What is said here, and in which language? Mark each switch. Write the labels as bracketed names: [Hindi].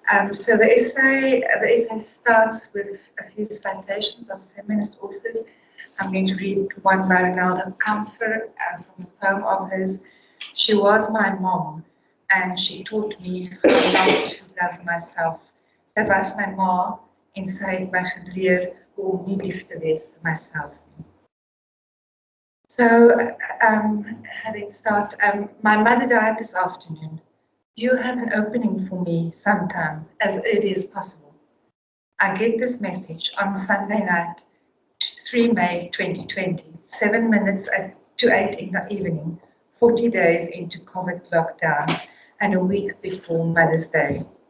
[English] So the essay starts with a few citations of feminist authors. I'm going to read one by Ronaldo Comfort from a poem of his. She was my mom, and she taught me how not to love myself. [Afrikaans] Sy was my ma en sy het my geleer hoe om nie lief te wees vir myself. [English] So, having start, my mother died this afternoon. Do you have an opening for me sometime, as early as possible? I get this message on Sunday night, 3 May 2020, 7 minutes to 8 in the evening, 40 days into COVID lockdown, and a week before Mother's Day.